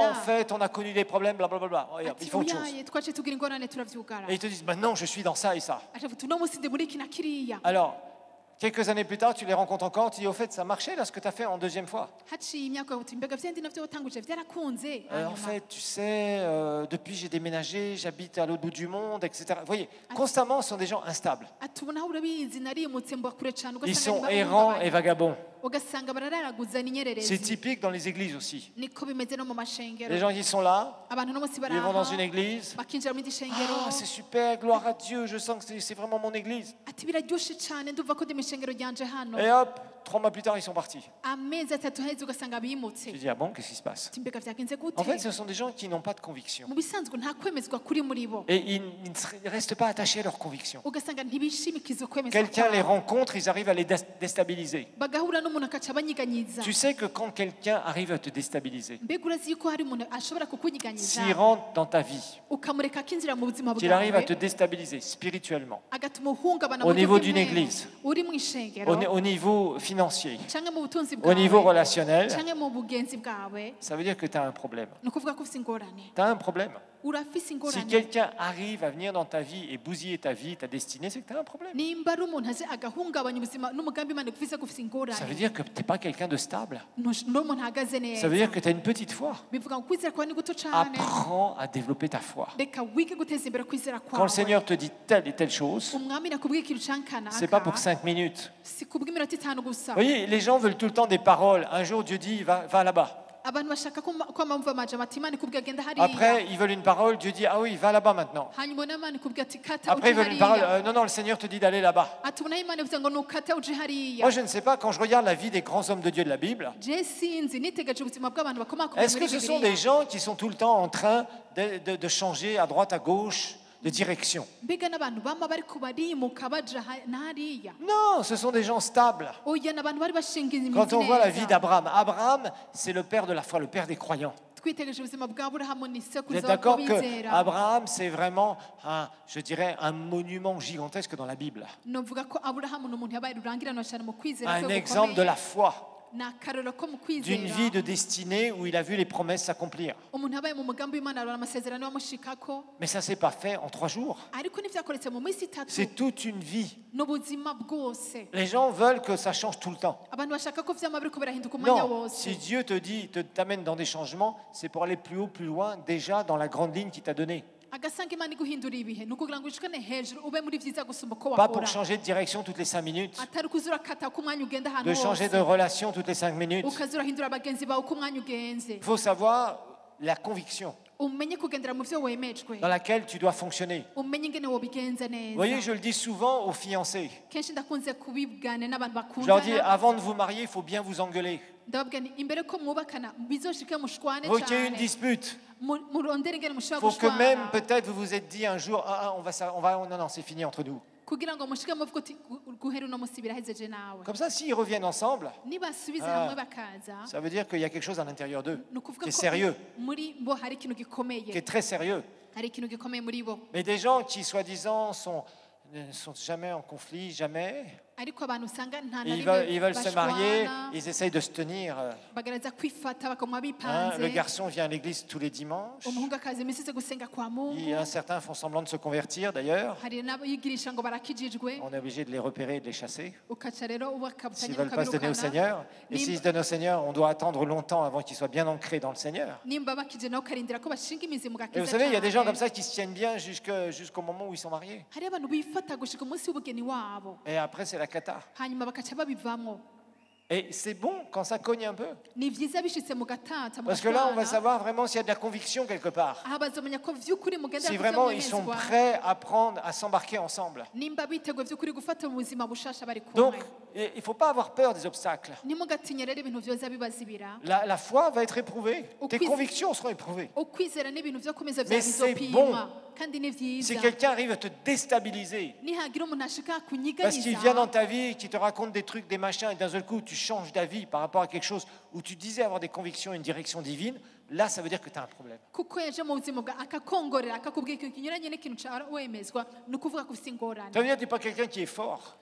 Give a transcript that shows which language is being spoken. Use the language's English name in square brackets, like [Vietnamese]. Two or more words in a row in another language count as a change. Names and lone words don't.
[Rundi] biragenda [French] fait, on a connu des problèmes, blablabla. Oh, [Rundi] ati [French] ils font autre chose. [Rundi] oyaye twaciye tugira ingorane turavyugara [French] Et ils te disent, maintenant, je suis dans ça et ça. [Rundi] acavuga uti uno munsi ndi muri iki na kiriya [French] Alors, quelques années plus tard, tu les rencontres encore, tu dis, au fait, ça marchait là, ce que tu as fait en deuxième fois. [Rundi] haciye imyaka uti mbega vyandi navyo watanguje vyarakunze [French] En [Rundi] hanyuma [French] fait, tu sais, depuis j'ai déménagé, j'habite à l'autre bout du monde, etc. Vous voyez, constamment, ce sont des gens instables. [Rundi] ati ubu nawe urabizi narimutse mba kure cane [French] Ils sont [Rundi] ugasanga [French] errants et [Rundi] ntibahungabanye. [French] vagabonds. [Rundi] ugasanga barararaguza [French] C'est [Rundi] n'inyererezi [French] typique dans les églises aussi. [Rundi] niko bimeze no mu mashengero [French] Les gens qui sont là, [Rundi] abantu no munsi [French] ils vont dans une [Rundi] baraha [French] église. [Rundi] bakinjira mu gishengero [French] Ah, c'est super, gloire à Dieu, je sens que c'est vraiment mon église. [Rundi] ati biraryoshe cane ndumva ko ndi mu ishengero ryanje hano [French] Et hop, 3 mois plus tard, ils sont partis. [Rundi] amezi atatu haheze ugasanga bimutse [French] Tu dis, ah bon, qu'est-ce qui se passe? [Rundi] ati mbega vyagenze gute [French] En fait, ce sont des gens qui n'ont pas de conviction. [Rundi] mu bisanzwe nta kwemezwa kuri muri bo [French] Et ils ne restent pas attachés à leurs convictions. [Rundi] ugasanga ntibishimikiza ukwemezwa [French] Quelqu'un les [Rundi] kwabo. [French] rencontre, ils arrivent à les déstabiliser. [Rundi] bagahura n'umuntu akaca abanyiganyiza [French] Tu sais que quand quelqu'un arrive à te déstabiliser, [Rundi] mbega urazi yuko hari umuntu ashobora kukunyiganyiza [French] s'il rentre dans ta vie, [Rundi] ukamureka akinjira mu buzima [French] qu'il arrive à te [Rundi] bwawe [French] déstabiliser spirituellement, [Rundi] agatuma uhungabana [French] au [Rundi] mu buryo [French] niveau d'une [Rundi] bw'imwero. [French] église, [Rundi] uri mu ishengero [French] au niveau financier, [Rundi] canke mu butunzi [French] au niveau [Rundi] bwawe [French] relationnel, [Rundi] canke mu bugenzi bwawe [French] ça veut dire que tu as un problème. [Rundi] ni ukuvuga ko ufise ingorane [French] Tu as un problème. [Rundi] urafise [French] Si [Rundi] ingorane [French] quelqu'un arrive à venir dans ta vie et bousiller ta vie, ta destinée, c'est que tu as un problème. [Rundi] nimba ari umuntu aje agahungabanya ubuzima n'umugambi imana ufise ko ufise [French] Ça veut [Rundi] ingorane [French] dire que tu n'es pas quelqu'un de stable. [Rundi] n'umuntu ahagaze [French] Ça veut [Rundi] neza [French] dire que tu as une petite foi. [Rundi] bivuga ngo kwizera kwawe ni guto cane [French] Apprends à développer ta foi. [Rundi] reka wige guteza imbere kwizera [French] Quand le [Rundi] kwawe [French] Seigneur te dit telle et telle chose, [Rundi] umwami nakubwiye ikintu [French] c'est [Rundi] cankanaka [French] pas pour 5 minutes. [Rundi] si kubw'iminota itanu gusa [French] Vous voyez, les gens veulent tout le temps des paroles. Un jour, Dieu dit, va là-bas. [Rundi] abantu bashaka ko amamva amajambo ati imana ikubwira genda hariya [French] Après, ils veulent une parole. Dieu dit, ah oui, va là-bas maintenant. [Rundi] hanyuma n'imana ikubwira ati kata [French] Après, [Rundi] uje [French] ils veulent une parole. [Rundi] hariya [French] Non, non, le Seigneur te dit d'aller là-bas. [Rundi] ati ubu nayo imana ivuze ngo nukata uje hariya [French] Moi, je ne sais pas, quand je regarde la vie des grands hommes de Dieu de la Bible, [Rundi] je sinzi nitegereje ubuzima bw'abantu bakomakomeye [French] est-ce que [Rundi] muri [French] ce sont [Rundi] bibiliya [French] des gens qui sont tout le temps en train de changer à droite, à gauche, de direction? [Rundi] mbega n'abantu bama bariko barimuka baja hariya [French] Non, ce sont des gens stables. [Rundi] oya n'abantu bari bashinga imizi [French] Quand on voit la vie [Rundi] neza [French] d'Abraham, Abraham, c'est le père de la foi, le père des croyants. [Rundi] twitegereje ubuzima bwa aburahamu ni [French] Vous [Rundi] sekuruza [French] êtes d'accord [Rundi] w'abizera [French] que Abraham, c'est vraiment, je dirais, un monument gigantesque dans la Bible. [Rundi] novuga ko aburahamu ni umuntu yabaye rurangiranwa cyane mu kwizera [French] Un [Rundi] kwe [French] exemple de [Rundi] gukomeye [French] la foi, [Rundi] ni akarorero ko mu [French] d'une vie [Rundi] kwizera [French] de destinée où il a vu les promesses s'accomplir. [Rundi] umuntu yabaye mu mugambi w'imana arora amasezerano yamushikako [French] Mais ça ne s'est pas fait en 3 jours. [Rundi] ariko ntivyakoretse mu minsi itatu [French] C'est toute une vie. [Rundi] n'ubuzima bwose [French] Les gens veulent que ça change tout le temps. [Rundi] abantu bashaka ko vyama biriko birahinduka umwanya [French] Non, [Rundi] wose [French] si Dieu te dit, t'amène dans des changements, c'est pour aller plus haut, plus loin, déjà dans la grande ligne qu'il t'a donnée. [Rundi] agasanga imana iguhindura ibihe ni ukugira ngo ushikane hejuru ube muri vyiza gusumba uko [French] Pas pour [Rundi] wahora [French] changer de direction toutes les 5 minutes, [Rundi] atari ukuza urakata ko umwanya ugenda ahantu [French] de changer [Rundi] hose [French] de relation toutes les 5 minutes. [Rundi] ukaza urahindura abagenzi bawe uko umwanya ugenze [French] Il faut savoir la conviction [Rundi] umenye kugendera mu vyo wemejwe [French] dans laquelle tu dois fonctionner. [Rundi] umenye ingene wobigenza [French] Vous voyez, [Rundi] neza [French] je le dis souvent aux fiancés. [Rundi] kenshi ndakunze kubibwana n'abantu [French] Je leur dis, [Rundi] bakundana [French] avant de vous marier, il faut bien vous engueuler. [Rundi] ndababwira nti imbere ko mwubakana bizoshike mushwane [French] Il faut qu'il y ait une [Rundi] cane [French] dispute. [Rundi] murondere ingene [French] Il [Rundi] mushobora [French] faut que même, [Rundi] gushwana [French] peut-être, vous vous êtes dit un jour, non, non, c'est fini entre nous. [Rundi] kugira ngo mushike muvuga uti guhera uno munsi birahejeje nawe [French] Comme ça, s'ils reviennent ensemble, [Rundi] nibasubiza Ah. hamwe bakaza [French] ça veut dire qu'il y a quelque chose à l'intérieur d'eux [Rundi] ni ukuvuga [French] qui est [Rundi] ko [French] sérieux, [Rundi] muri bo hari ikintu [French] qui [Rundi] gikomeye [French] est très sérieux. [Rundi] hari ikintu gikomeye muri bo [French] Mais des gens qui, soi-disant, ne sont jamais en conflit, jamais, [Rundi] ariko abantu usanga nta na [French] ils [Rundi] rimwe [French] veulent se marier, [Rundi] bashwana [French] ils essayent de se tenir. [Rundi] bagerageza kwifata bakaguma [French] Le [Rundi] bipanze [French] garçon vient à l'église tous les dimanches. [Rundi] umuhungu akaza iminsi yose gusenga [Swahili] kwa mungu [French] Certains font semblant de se convertir d'ailleurs. [Rundi] hari n'abigirisha ngo barakijijwe [French] On est obligé de les repérer et de les chasser [Rundi] ukaca rero [French] s'ils [Rundi] ubakabutanya [French] ne veulent pas se donner au [Rundi] ukabirukana [French] Seigneur. Et Nim- s'ils se donnent au Seigneur, on doit attendre longtemps avant qu'ils soient bien ancrés dans le Seigneur. [Rundi] nimba bakije nawe ukarindira ko bashinga imizi mu [French] Et [Rundi] gakiza [French] vous savez, il y a des gens [Rundi] cyane. [French] comme ça qui se tiennent bien jusqu'au moment où ils sont mariés. [Rundi] hari abantu bifata gushika umunsi w'ubugeni wabo [French] Et après, c'est la cata. [Rundi] hanyuma bakaca babivamo [French] Et c'est bon quand ça cogne un peu. [Rundi] ni vyiza bishitse mu gatata mu [French] Parce que là, on va [Rundi] gashwana [French] savoir vraiment s'il y a de la conviction quelque part. [Rundi] aha bazomenya ko vy'ukuri mugendera [French] Si [Rundi] ku [French] vraiment [Rundi] vyo [French] ils sont [Rundi] mwemezwa [French] prêts à prendre, à s'embarquer ensemble. [Rundi] nimba biteguye vy'ukuri gufata mu buzima bushasha bari [French] Donc, [Rundi] kumwe [French] il ne faut pas avoir peur des obstacles. [Rundi] ntimugatinye rero ibintu vyoza bibazibira [French] La foi va être éprouvée. Tes Au quiz- convictions seront éprouvées. [Rundi] ukwizera n'ibintu vyo kumeza [French] Mais [Rundi] vya [French] c'est [Rundi] bizopimwa kandi ni [French] Si [Rundi] vyiza [French] quelqu'un arrive à te déstabiliser, [Rundi] nihagira umuntu ashika [French] parce qu'il vient dans [Rundi] kunyiganyiza [French] ta vie, qui te raconte des trucs, des machins, et d'un seul coup, tu changes d'avis par rapport à quelque chose où tu disais avoir des convictions, une direction divine, là, ça veut dire que tu as un problème. [Rundi] kuko yaje mu buzima bwa akakongorera akakubwira ikintu kinyuranye n'ikintu ca wemezwa ni ukuvuga ko ufite ingorane [French] Ça veut dire que tu n'es pas quelqu'un qui est fort.